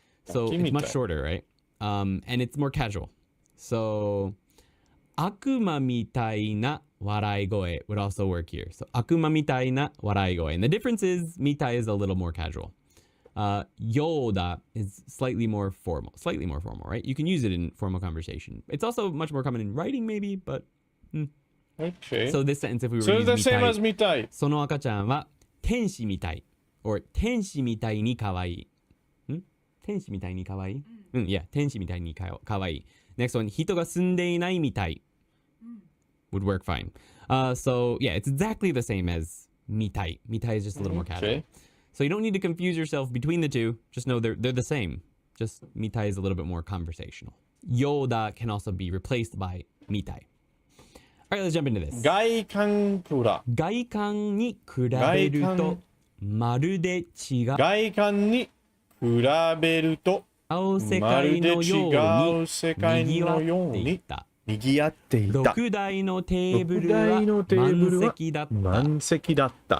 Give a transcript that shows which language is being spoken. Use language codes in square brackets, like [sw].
[en] So it's much shorter, right? And it's more casual. So [ja] akuma mitai na warai goe [en] would also work here. So [ja] akuma mitai na warai goe. [en] And the difference is mitai is a little more casual. Yoda is slightly more formal, right? You can use it in formal conversation. It's also much more common in writing maybe, but Okay. So this sentence, if we were So to it's the use same mitai, as mitai. [ja] その赤ちゃんは天使みたい or 天使みたいに可愛い。天使みたいに可愛い？Yeah, 天使みたいに可愛い。 [en] Next one, [ja] 人が住んでいないみたい [en] would work fine. So yeah, it's exactly the same as みたい. みたい is just a little more casual. So you don't need to confuse yourself between the two. Just know they're the same. Just みたい is a little bit more conversational. Yoda can also be replaced by みたい. All right, let's jump into this. [ja] 外観に比べるとまるで違う。外観に比べるとまるで違う世界のように賑わっていた。 6台のテーブルは満席だった。